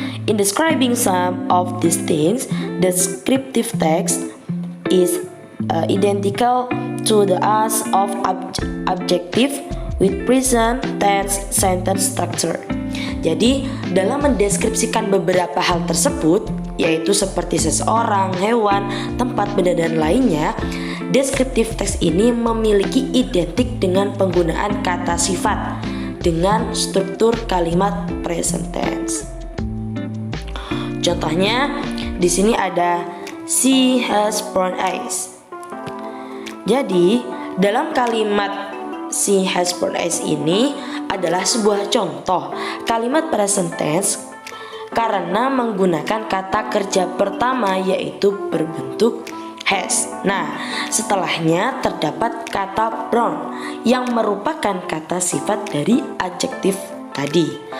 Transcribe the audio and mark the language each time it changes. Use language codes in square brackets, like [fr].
[en] In describing some of these things, descriptive text is identical to the as of adjective with present tense sentence structure. [id] Jadi, dalam mendeskripsikan beberapa hal tersebut, yaitu seperti seseorang, hewan, tempat, benda, dan lainnya, descriptive text ini memiliki identik dengan penggunaan kata sifat dengan struktur kalimat present tense. Contohnya, di sini ada [en] she has brown eyes. [id] Jadi, dalam kalimat [en] she has brown eyes [id] ini adalah sebuah contoh kalimat present tense karena menggunakan kata kerja pertama yaitu berbentuk has. Nah, setelahnya terdapat kata brown yang merupakan kata sifat dari adjektif tadi.